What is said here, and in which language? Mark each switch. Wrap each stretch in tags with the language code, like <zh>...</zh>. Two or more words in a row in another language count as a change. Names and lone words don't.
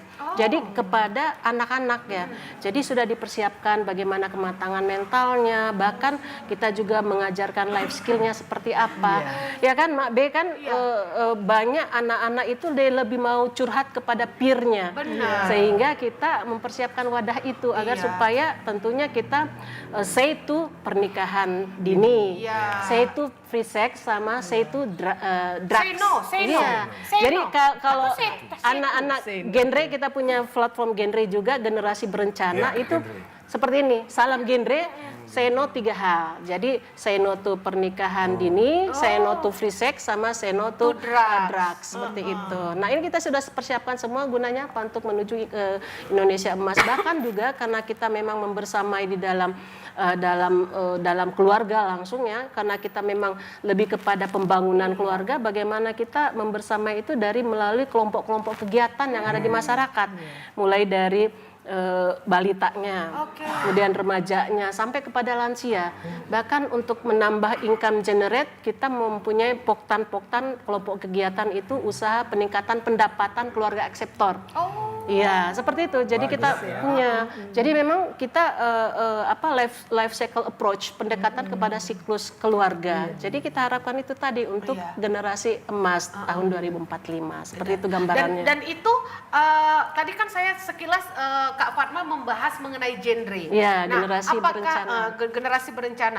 <id>Jadi kepada anak-anak ya. Jadi sudah dipersiapkan bagaimana kematangan mentalnya, bahkan kita juga mengajarkan</id> <en>life skill-nya</en> <id>seperti apa. Ya kan, Mak B kan banyak anak-anak itu dia lebih mau curhat kepada peer-nya. Sehingga kita mempersiapkan wadah itu agar supaya tentunya kita</id> <en>say to</en> <id>pernikahan dini, say to</id> <en>free sex</en> <id>sama</id> <en>say to drugs. Say no. Say</en> <id>Jadi</id> <en>no.</en> <id>kalau</id> <en>Say</en> <id>anak-anak genre kita punya platform genre juga generasi berencana itu seperti ini. Salam genre,</id> <en>say no</en> <id>3 hal. Jadi</id> <en>say no to</en> <id>pernikahan dini, say no to</id> <en>free sex</en> <id>sama</id> <en>say no to drugs</en> <id>seperti itu. Nah, ini kita sudah persiapkan semua gunanya apa untuk menuju Indonesia Emas bahkan juga karena kita memang membersamai di dalam keluarga langsung ya karena kita memang lebih kepada pembangunan keluarga bagaimana kita membersamai itu dari melalui kelompok-kelompok kegiatan yang ada di masyarakat mulai dari balitanya, kemudian remajanya sampai kepada lansia. Bahkan untuk menambah</id> <en>income generate</en> <id>kita mempunyai poktan-poktan kelompok kegiatan itu usaha peningkatan pendapatan keluarga akseptor. Iya, seperti itu. Jadi kita punya. Jadi memang kita</id> <en>life cycle approach,</en> <id>pendekatan kepada siklus keluarga. Jadi kita harapkan itu tadi untuk generasi emas tahun 2045. Seperti itu gambarannya. Dan itu tadi kan saya sekilas Kak Fatma membahas mengenai genre. Iya, nah, generasi berencana. Generasi berencana.</id>